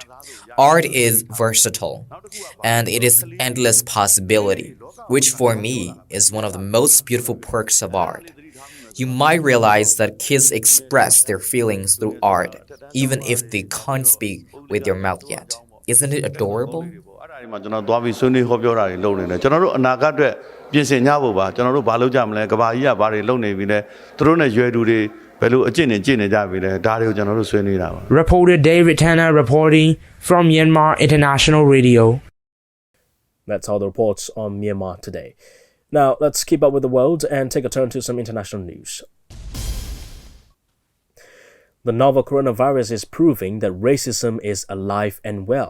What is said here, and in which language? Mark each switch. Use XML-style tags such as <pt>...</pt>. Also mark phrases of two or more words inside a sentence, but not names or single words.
<en>Art is versatile, and it is endless possibility, which for me is one of the most beautiful perks of art. You might realize that kids express their feelings through art, even if they can't speak with their mouth yet. Isn't it adorable?</en> <my>ကျွန်တော်သွားပြီးဆွေးနွေးဟောပြောတာတွေလုပ်နေတယ်ကျွန်တော်တို့အနာဂတ်အတွက်ပြင်ဆင်ကြဖို့ပါကျွန်တော်တို့ဘာလုပ်ကြမလဲကဘာကြီးကဘာတွေလုပ်နေပြီလဲသူတို့နဲ့ရွယ်သူတွေဘယ်လိုအကျင့်နေကြည့်နေကြပြီလဲဒါတွေကိုကျွန်တော်တို့ဆွေးနွေးတာပါ</my> <en>Reporter David Tanner reporting from Myanmar International Radio. That's all the reports on Myanmar Today. Now, let's keep up with the world and take a turn to some international news. The novel coronavirus is proving that racism is alive and well.</en>